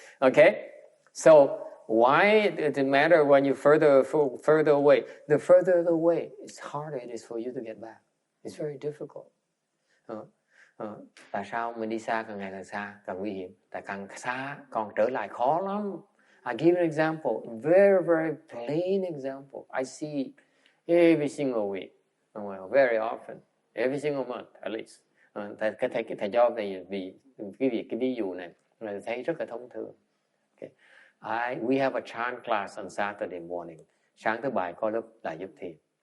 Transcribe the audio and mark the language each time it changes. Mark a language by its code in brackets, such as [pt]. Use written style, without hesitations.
[en] Okay, so why does it matter when you're further away? The further away, it's harder it is for you to get back. It's very difficult. [vi] Tại sao mình đi xa càng ngày càng xa, càng nguy hiểm? Tại càng xa còn trở lại khó lắm. [en] I give an example, very very plain example. I see it every single week, very often, every single month at least. [vi] Thầy cho vì cái ví dụ này là thấy rất là thông thường. [en] Okay. We have a chant class on Saturday morning. [vi] Sáng thứ Bảy có lớp Đại Giúp Thiền.